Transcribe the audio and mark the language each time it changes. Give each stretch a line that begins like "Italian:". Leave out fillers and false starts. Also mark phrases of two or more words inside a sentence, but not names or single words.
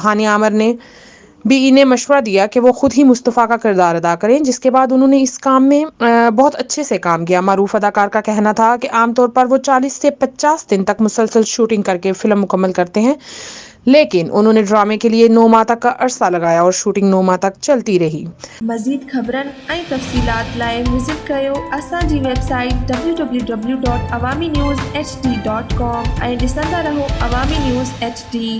Urdu: ہانی عامر نے بھی انہیں مشورہ دیا کہ وہ خود ہی مصطفیٰ کا کردار ادا کریں، جس کے بعد انہوں نے اس کام میں بہت اچھے سے کام کیا۔ معروف اداکار کا کہنا تھا کہ عام طور پر وہ 40 سے 50 دن تک مسلسل شوٹنگ کر کے فلم مکمل کرتے ہیں، لیکن انہوں نے ڈرامے کے لیے 9 ماہ تک کا عرصہ لگایا اور شوٹنگ 9 ماہ تک چلتی رہی۔
Sindhi: مزید خبرن ऐं तफ़सीलात लाइ विज़िट कयो असांजी वेबसाइट www.awamiNewsHD.com ऐं ॾिसंदा रहो अवामी न्यूज़ HD।